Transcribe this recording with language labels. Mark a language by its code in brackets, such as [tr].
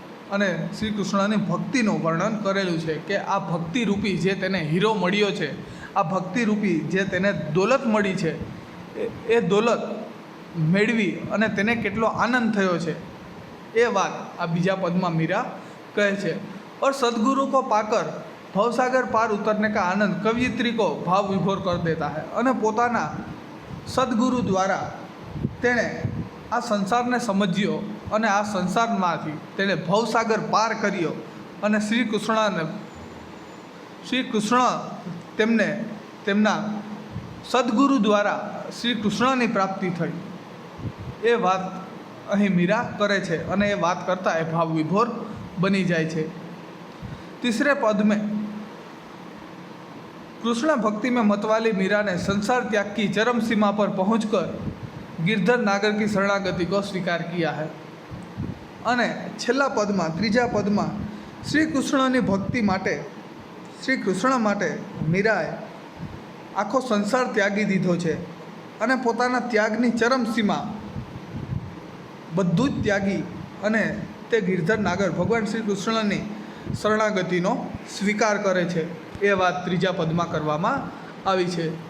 [gu] અને શ્રી કૃષ્ણની ભક્તિનું વર્ણન કરેલું છે કે આ ભક્તિરૂપી જે તેને હીરો મળ્યો છે, આ ભક્તિરૂપી જે તેને દોલત મળી છે, એ દોલત મેળવી અને તેને કેટલો આનંદ થયો છે એ વાત આ બીજા પદમાં મીરા કહે છે। [hi] और सदगुरु को पाकर भवसागर पार उतरने का आनंद कवियत्री को भाव विभोर कर देता है। [gu] અને પોતાના સદગુરુ દ્વારા તેણે આ સંસારને સમજ્યો અને આ સંસારમાંથી તેણે ભવસાગર પાર કર્યો અને શ્રી કૃષ્ણ તેમને તેમના સદગુરુ દ્વારા શ્રી કૃષ્ણની પ્રાપ્તિ થઈ એ વાત અહીં મીરા કરે છે અને એ વાત કરતાં એ ભાવ વિભોર બની જાય છે। [hi] तीसरे पद में कृष्ण भक्ति में मतवाली मीरा ने संसार त्याग की चरम सीमा पर पहुंचकर गिरधर नागर की शरणागति को स्वीकार किया है। [gu] અને છેલ્લા પદમાં, ત્રીજા પદમાં શ્રી કૃષ્ણની ભક્તિ માટે, શ્રી કૃષ્ણ માટે મીરાએ આખો સંસાર ત્યાગી દીધો છે અને પોતાના ત્યાગની ચરમસીમા બધું જ ત્યાગી અને તે ગિરધર નાગર ભગવાન શ્રી કૃષ્ણની શરણાગતિનો સ્વીકાર કરે છે એ વાત ત્રીજા પદમાં કરવામાં આવી છે।